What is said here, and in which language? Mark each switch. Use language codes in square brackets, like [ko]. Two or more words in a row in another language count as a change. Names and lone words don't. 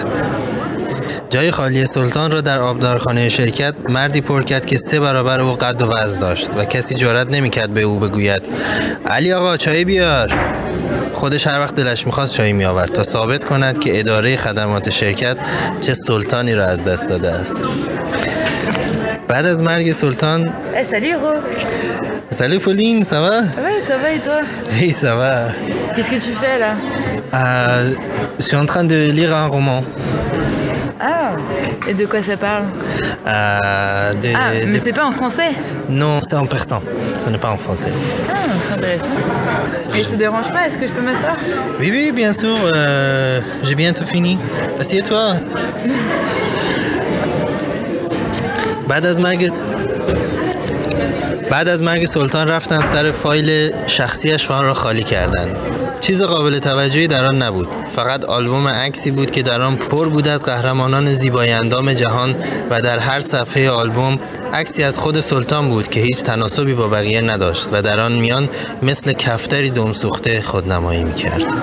[fa] جای خالی سلطان را در آبدارخانه شرکت مردی پر کرد که 3 برابر او قد و وزن داشت و کسی جرئت نمی‌کرد به او بگوید علی آقا چای بیار. خودش هر وقت دلش می‌خواست چای می‌آورد تا ثابت کند که اداره خدمات شرکت چه سلطانی را از دست داده است. بعد از مرگ سلطان [fr] Salut Ro. Salut Pauline, ça va? Ouais, ça va et toi? Oui, ça va. Qu'est-ce que tu fais là? Je suis en train de lire un roman. Ah, et de quoi ça parle? Mais c'est pas en français? Non, c'est en persan. Ce n'est pas en français. Ah, c'est intéressant. Et je te dérange pas? Est-ce que je peux m'asseoir? Oui, oui, bien sûr. J'ai bientôt fini. Assieds-toi. [fa] بعد از مرگ سلطان رفتن سر فایل شخصیش و آن را خالی کردند. چیز قابل توجهی در آن نبود. فقط آلبوم عکسی بود که در آن پر بود از قهرمانان زیبای اندام جهان و در هر صفحه آلبوم عکسی از خود سلطان بود که هیچ تناسبی با بقیه نداشت و در آن میان مثل کفتری دمسوخته خودنمایی می‌کرد.